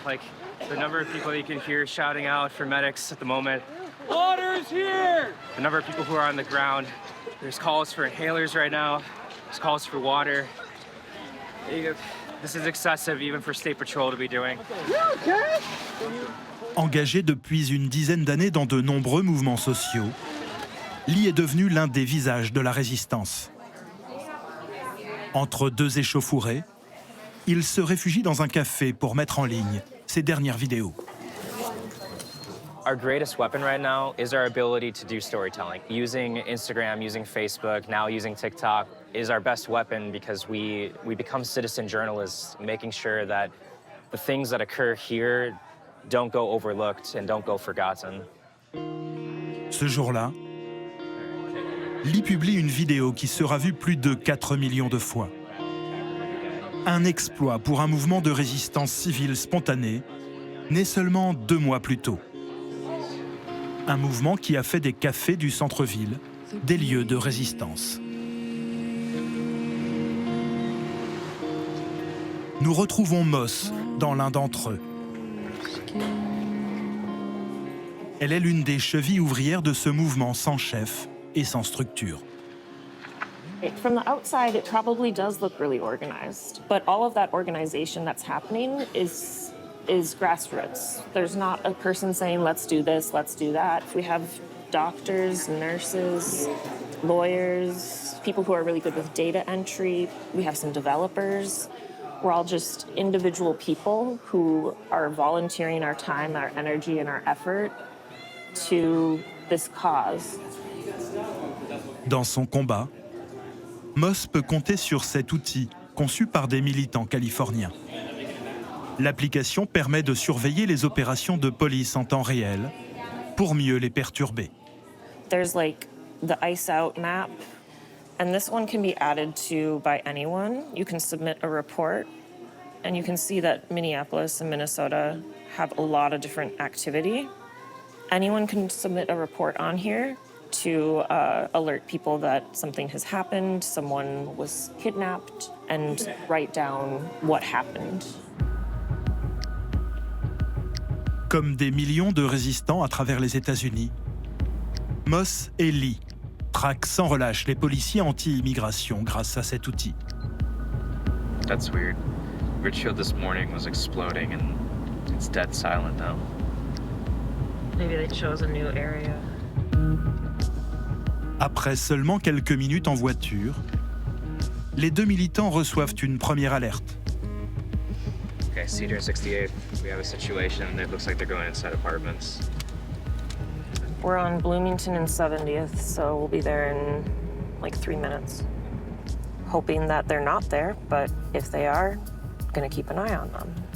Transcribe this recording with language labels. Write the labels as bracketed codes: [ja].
[en] Like, the number of people that you can hear shouting out for medics at the moment. Water's here! The number of people who are on the ground. There's calls for inhalers right now. There's calls for water. This is excessive even for State Patrol to be doing. [fr] Engagé depuis une dizaine d'années dans de nombreux mouvements sociaux, Lee est devenu l'un des visages de la résistance. Entre deux échauffourées, il se réfugie dans un café pour mettre en ligne ses dernières vidéos. [en] Our greatest weapon right now is our ability to do storytelling. Using Instagram, using Facebook, now using TikTok is our best weapon because we become citizen journalists, making sure that the things that occur here don't go overlooked and don't go forgotten. [fr] Ce jour-là, Lee publie une vidéo qui sera vue plus de 4 millions de fois. Un exploit pour un mouvement de résistance civile spontanée, né seulement 2 mois plus tôt. Un mouvement qui a fait des cafés du centre-ville des lieux de résistance. Nous retrouvons Moss dans l'un d'entre eux. Elle est l'une des chevilles ouvrières de ce mouvement sans chef et sans structure. [en] From the outside, it probably does look really organized, but all of that organization that's happening is grassroots. There's not a person saying, let's do this, let's do that. We have doctors, nurses, lawyers, people who are really good with data entry. We have some developers. We're all just individual people who are volunteering our time, our energy, and our effort to this cause. [fr] Dans son combat, Moss peut compter sur cet outil conçu par des militants californiens. L'application permet de surveiller les opérations de police en temps réel pour mieux les perturber. [en] There's like the ice out map, and this one can be added to by anyone. You can submit a report, and you can see that Minneapolis and Minnesota have a lot of different activity. Anyone can submit a report on here to alert people that something has happened, someone was kidnapped, and write down what happened. [fr] Comme des millions de résistants à travers les États-Unis, Moss et Lee traquent sans relâche les policiers anti-immigration grâce à cet outil. [en] That's weird. Richfield this morning was exploding and it's dead silent now. Maybe they chose a new area. [fr] Après seulement quelques minutes en voiture, les deux militants reçoivent une première alerte. [en] Okay, Cedar 68, we have a situation. It looks like they're going inside apartments. We're on Bloomington and 70th, so we'll be there in like 3 minutes. Hoping that they're not there, but if they are, gonna keep an eye on them.